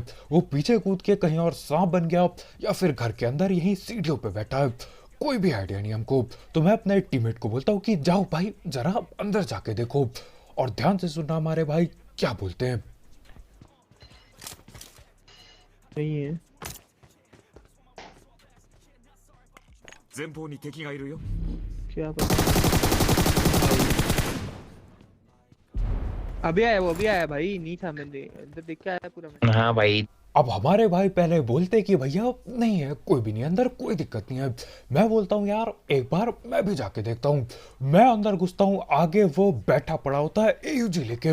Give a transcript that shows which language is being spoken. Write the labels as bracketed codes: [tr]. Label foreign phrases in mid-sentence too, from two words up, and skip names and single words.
[hi] वो पीछे कूद के कहीं और सांप बन गया, या फिर घर के अंदर यहीं सीढ़ियों पे बैठा है, कोई भी आइडिया नहीं हमको। तो मैं अपने टीममेट को बोलता हूँ कि जाओ भाई जरा अंदर जाके देखो, और ध्यान से सुनना हमारे भाई क्या बोलते हैं। नहीं है। [ja] 前方に敵がいるよ。 [hi] क्या पता। अभी आया वो, अभी आया भाई, नहीं था, मैंने अंदर देख के आया पूरा मैं। हाँ भाई अब हमारे भाई पहले बोलते कि भैया नहीं है, कोई भी नहीं अंदर, कोई दिक्कत नहीं है। मैं बोलता हूँ यार एक बार मैं भी जाके देखता हूँ। मैं अंदर घुसता हूँ, आगे वो बैठा पड़ा होता है एयूजी लेके।